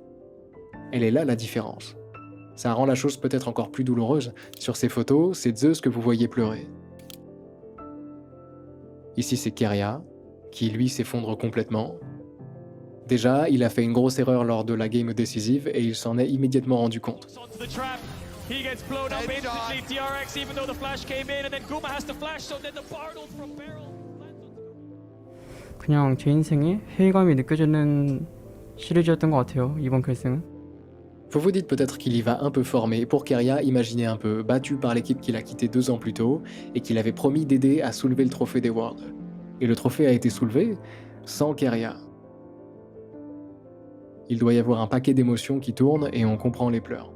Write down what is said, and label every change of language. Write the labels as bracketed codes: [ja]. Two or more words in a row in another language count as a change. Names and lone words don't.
[fr] Elle est là la différence. Ça rend la chose peut-être encore plus douloureuse. Sur ces photos, c'est Zeus que vous voyez pleurer. Ici c'est Keria, qui lui s'effondre complètement. Déjà, il a fait une grosse erreur lors de la game décisive et il s'en est immédiatement rendu compte. [en] He gets blown up instantly, DRX, even though the flash came in, and then Guma has to flash, so then the Bartle from Barrel. [ko] 그냥 제 인생에 회의감이 느껴지는 시리즈였던 것 같아요, 이번 결승은. [fr] Vous vous dites peut-être qu'il y va un peu fort, mais pour Keria, imaginez un peu, battu par l'équipe qu'il a quitté 2 ans plus tôt et qu'il avait promis d'aider à soulever le trophée des Worlds. Et le trophée a été soulevé sans Keria. Il doit y avoir un paquet d'émotions qui tournent et on comprend les pleurs.